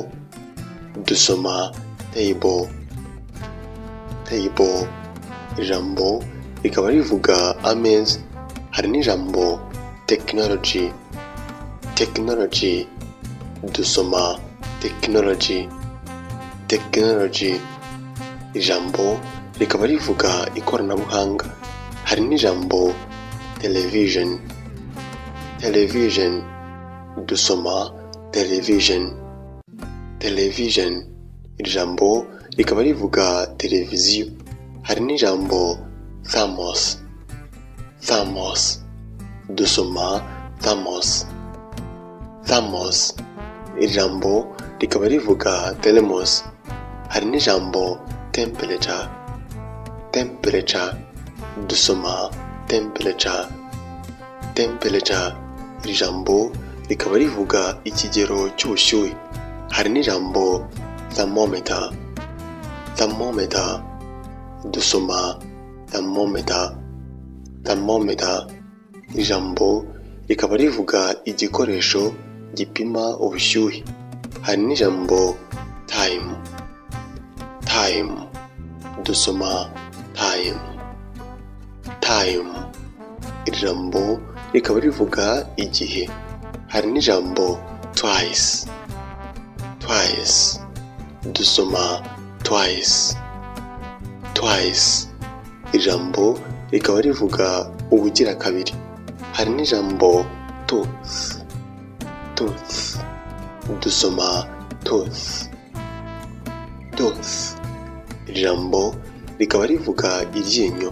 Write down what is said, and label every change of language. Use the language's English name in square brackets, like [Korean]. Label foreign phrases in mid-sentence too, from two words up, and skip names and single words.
[Kinyarwanda] Dusoma table. Table. Ijambo rikaba rivuga ameza. hari n'ijambo technology. Technology, dusoma technology. Technology, ijambo rikaba rivuga ikoranabuhanga. Hari n'ijambo television. Television, dusoma television. Television, ijambo rikaba rivuga televiziyo. Hari n'ijambo thermos. Thermos, dusoma thermos. Thermos, ijambo rikaba rivuga thermos. Hari n'ijambo temperature. Temperature, dusoma temperature. Temperature, ijambo rikaba rivuga ikigero cy'ubushyuhe. Hari n'ijambo thermometer. Thermometer, dusoma thermometer. Thermometer, ijambo rikaba rivuga igikoresho gipima ubushyuhe. Hari n'ijambo time. Time, dusoma time. Time, ijambo rikaba rivuga igihe. Hari n'ijambo twice. Twice, dusoma twice. Twice, ijambo rikaba rivuga ubugira kabiri. Hari n'ijambo tooth. Tooth, dusoma tooth. Tooth, ijambo rikaba rivuga iryinyo.